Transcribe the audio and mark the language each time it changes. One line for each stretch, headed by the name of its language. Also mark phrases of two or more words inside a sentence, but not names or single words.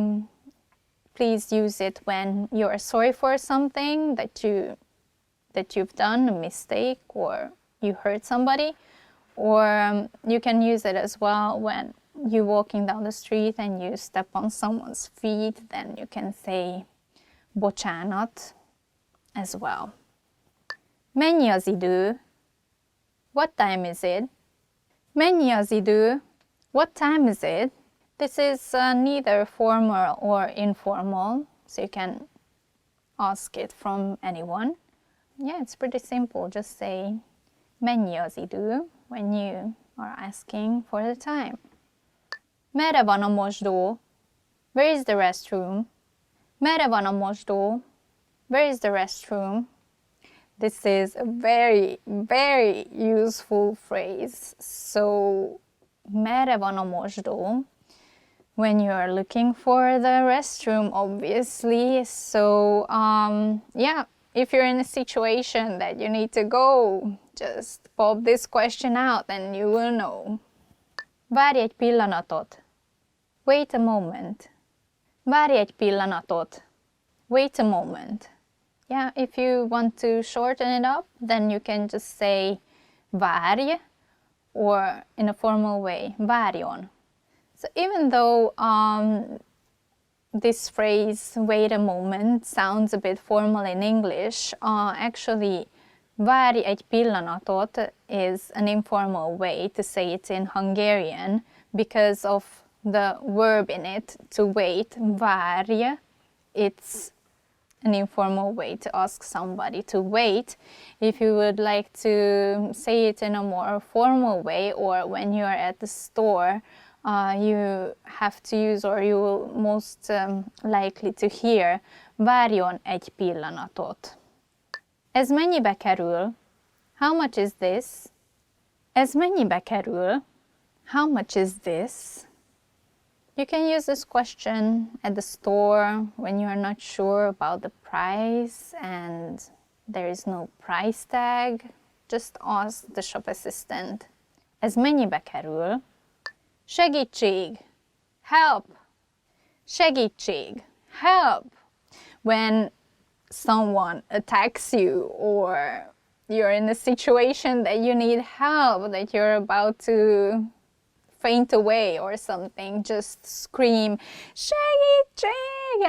English: So please use it when you are sorry for something that you've done, a mistake, or you hurt somebody. Or you can use it as well when you're walking down the street and you step on someone's feet, then you can say bocsánat as well.
Hungarian: Mennyi az idő?
English: What time is it?
Hungarian: Mennyi az idő?
English: What time is it? This is neither formal or informal, so you can ask it from anyone. Yeah, it's pretty simple. Just say
Hungarian: mennyi az idő
English: when you are asking for the time.
Hungarian: Merre van a mosdó?
English: Where is the restroom?
Hungarian: Merre van a mosdó?
English: Where is the restroom? This is a very, very useful phrase. So,
Hungarian: merre van a mosdó?
English: When you are looking for the restroom, obviously. So, yeah, if you're in a situation that you need to go, just pop this question out and you will know.
Hungarian: Várj egy pillanatot.
English: Wait a moment.
Hungarian: Várj egy pillanatot.
English: Wait a moment. Yeah, if you want to shorten it up, then you can just say várj, or in a formal way, várjon. So even though this phrase, wait a moment, sounds a bit formal in English, actually,
Hungarian: várj egy pillanatot
English: is an informal way to say it in Hungarian because of the verb in it, to wait, várj. It's an informal way to ask somebody to wait. If you would like to say it in a more formal way, or when you are at the store, you have to use, or you will most likely to hear,
Hungarian: várjon egy pillanatot. Ez mennyibe kerül?
English: How much is this?
Hungarian: Ez mennyibe kerül?
English: How much is this? You can use this question at the store when you are not sure about the price and there is no price tag. Just ask the shop assistant.
Hungarian: Ez mennyibe kerül? Segítség!
English: Help! Segítség! Help! When someone attacks you or you're in a situation that you need help, that you're about to faint away or something, just scream, segítség!